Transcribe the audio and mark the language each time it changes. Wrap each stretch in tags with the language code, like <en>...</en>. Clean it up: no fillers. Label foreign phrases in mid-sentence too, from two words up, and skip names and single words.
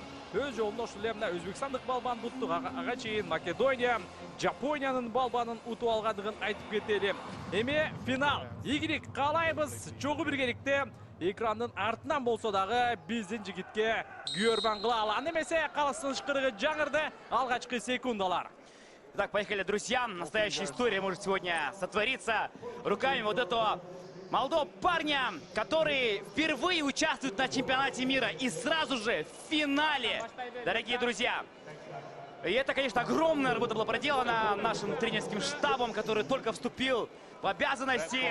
<ky>Өз жолунда ушул эле Өзбекстандык балбан бутту. Ага чейин Македония, Жапониянын балбанын утуп алгандыгын айтып кетели. Эми финал. Ийгилик каалайбыз. Чогуу биргеликте экрандын артынан болсо дагы биздин жигитке күйөрбан кылалы. Аны эмесе калыстын ышкырыгы жаңырды. Алгачкы секундалар.</ky> <ru>Так, поехали, друзья. Настоящая история может сегодня сотвориться руками вот этого молодого парня, который впервые участвует на чемпионате мира и сразу же в финале, дорогие друзья. И это, конечно, огромная работа была проделана нашим тренерским штабом, который только вступил в обязанности.</ru>